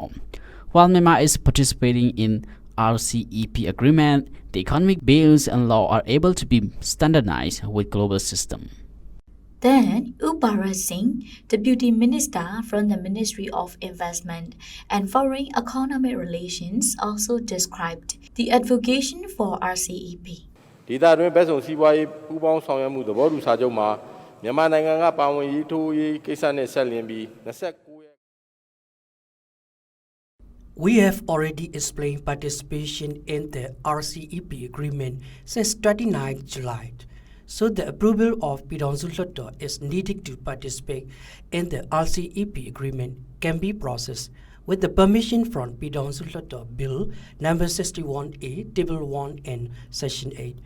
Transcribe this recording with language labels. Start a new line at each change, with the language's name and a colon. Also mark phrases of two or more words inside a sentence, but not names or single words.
English: While Myanmar is participating in RCEP agreement, the economic bills and law are able to be standardized with global system. Then, Bharat Singh, Deputy Minister from the Ministry of Investment and Foreign Economic Relations, also described the advocacy for RCEP.
Burmese: ဒေသတွင်းဘက်စုံစီးပွားရေးပူးပေါင်းဆောင်ရွက်မှုသဘောတူစာချုပ်မှာမြန်မာနိုင်ငံကပါဝင်ရေးထိုးရေးကိစ္စနဲ့ဆက်လျင်းပြီး
English: We have already explained participation in the RCEP agreement since 29 July. So the approval of Hluttaw is needed to participate in the RCEP agreement can be processed with the permission from Hluttaw Bill number 61A, Table 1 and Section 8.